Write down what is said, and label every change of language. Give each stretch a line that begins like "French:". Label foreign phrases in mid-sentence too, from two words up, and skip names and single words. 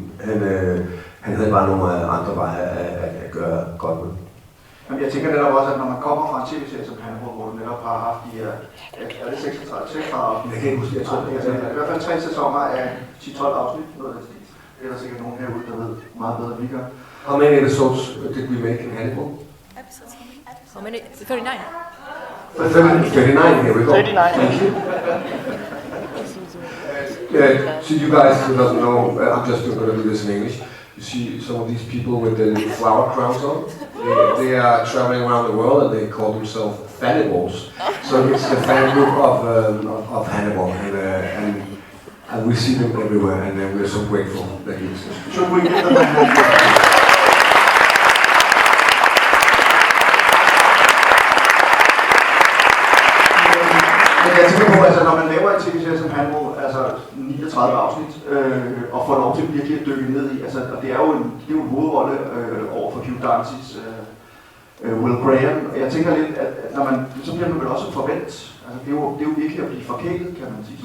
Danish: Han havde bare nogle andre veje at gøre godt med. Jamen, jeg tænker netop også, at når man kommer fra en tv-serie som Hannibal, hvor du netop har haft de her, er det 36 afsnit? Jeg kan ikke huske, jeg tror det er i hvert fald 3 sæsoner af 10-12 afsnit, noget af den stil. Det er der sikkert nogen herude, der ved meget bedre, end vi gør.
English: How many episodes did we make in Hannibal? How many? 39. 39, here we go. 39. Thank you. So you guys who doesn't know, I'm just going to do this in English. You see some of these people with the flower crowns on. They are traveling around the world and they call themselves Fannibals. So it's the fan group of Hannibal, and we see them everywhere, and we're so grateful that he exists. Should we give them a hand?
Danish: Jeg tænker på, altså når man laver en tv-serie som Hannibal, altså 39 afsnit, og får lov til virkelig at dykke ned i, altså, og det er jo en hovedrolle over for Hugh Dancy's Will Graham, og jeg tænker lidt, at når man, så bliver man vel også forventet, altså det er jo virkelig at blive forkælet, kan man sige.